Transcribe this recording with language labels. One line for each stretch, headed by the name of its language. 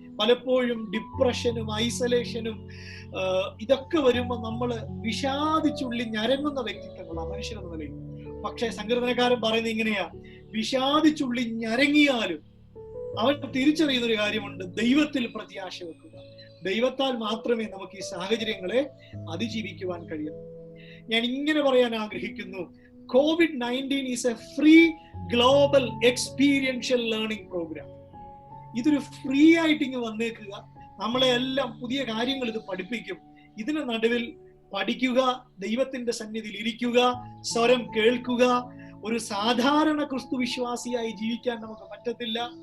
Malayalam: പലപ്പോഴും ഡിപ്രഷനും ഐസൊലേഷനും ഇതൊക്കെ വരുമ്പോൾ നമ്മൾ വിഷാദിച്ചുള്ളി ഞരങ്ങുന്ന വ്യക്തിത്വങ്ങളാണ് മനുഷ്യരെന്ന നിലയിൽ. പക്ഷെ സങ്കീർത്തനക്കാരൻ പറയുന്നത് ഇങ്ങനെയാ, വിഷാദിച്ചുള്ളി ഞരങ്ങിയാലും അവൻ തിരിച്ചറിയുന്ന ഒരു കാര്യമുണ്ട്, ദൈവത്തിൽ പ്രത്യാശ വെക്കുക. ദൈവത്താൽ മാത്രമേ നമുക്ക് ഈ സാഹചര്യങ്ങളെ അതിജീവിക്കുവാൻ കഴിയൂ. ഞാൻ ഇങ്ങനെ പറയാൻ ആഗ്രഹിക്കുന്നു,
English: COVID-19 is a free global experiential learning program.
Malayalam: ഇതൊരു ഫ്രീ ആയിട്ട് ഇങ്ങ് വന്നേക്കുക. നമ്മളെ എല്ലാം പുതിയ കാര്യങ്ങൾ ഇത് പഠിപ്പിക്കും. ഇതിന് നടുവിൽ പഠിക്കുക, ദൈവത്തിന്റെ സന്നിധിയിൽ ഇരിക്കുക, സ്വരം കേൾക്കുക. ഒരു സാധാരണ ക്രിസ്തു വിശ്വാസിയായി ജീവിക്കാൻ നമുക്ക് പറ്റത്തില്ല.